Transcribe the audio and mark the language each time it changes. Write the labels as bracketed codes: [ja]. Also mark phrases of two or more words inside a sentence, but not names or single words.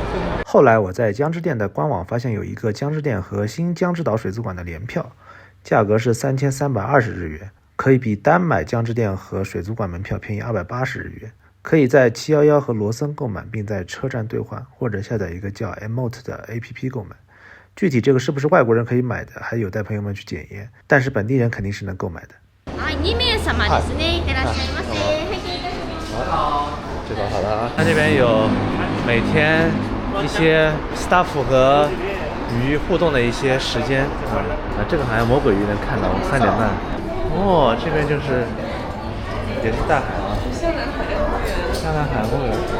[zh] 后来我在江之电的官网发现有一个江之电和新江之岛水族馆的联票，价格是3320日元，可以比单买江之电和水族馆门票便宜280日元。可以在711和罗森购买，并在车站兑换，或者下载一个叫 Emote 的 APP 购买。具体这个是不是外国人可以买的，还有待朋友们去检验，但是本地人肯定是能购买的。 [ja] 2名様ですね。いってらっしゃいませ。 [zh] 好，这个好了啊。它这边有每天一些 staff 和鱼互动的一些时间啊，这个好像魔鬼鱼能看到，3点半。哦，这边就是也是大海啊，香南海公园。